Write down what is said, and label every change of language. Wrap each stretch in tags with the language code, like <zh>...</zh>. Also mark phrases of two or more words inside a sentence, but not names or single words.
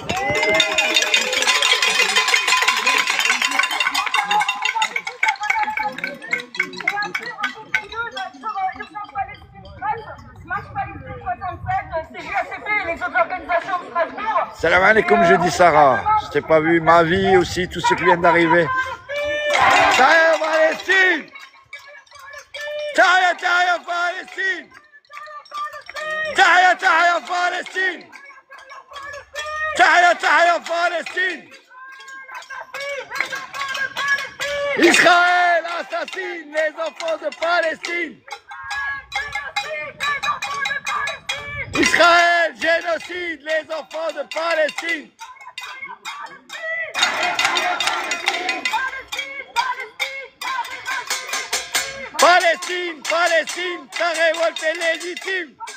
<ar>سلام عليكم,</ar> <fr>je dis Sarah. Je t'ai pas vu ma vie aussi, tous ceux qui viennent d'arriver.</fr> <ar>تحيا فلسطين! تحيا فلسطين! تحيا فلسطين! تحيا فلسطين!</ar> <fr>Israël assassine les enfants de Palestine! Israël génocide les enfants de Palestine! Palestine, Palestine, ta révolte est légitime!</fr>